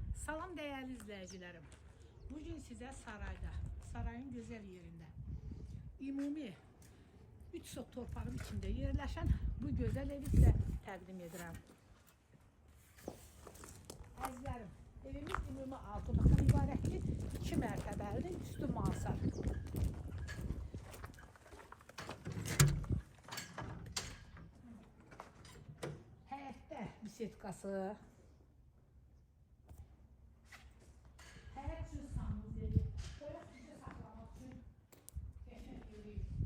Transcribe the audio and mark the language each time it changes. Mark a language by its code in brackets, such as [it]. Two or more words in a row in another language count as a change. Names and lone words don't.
[tr] Salam değerli izleyicilerim. Bugün size sarayda, sarayın güzel yerinde, ümumi 3 sot torpağın içinde yerleşen bu güzel evi size [az] təqdim edirəm. Əzizlərim, evimiz ümumi 6 otaqdan ibarətdir, 2 mərtəbəlidir, üstü mansard. Həyətdə bisetkası, həyət üçün sanuzeli, böyle süzə saxlamaq üçün qəşəng yeri.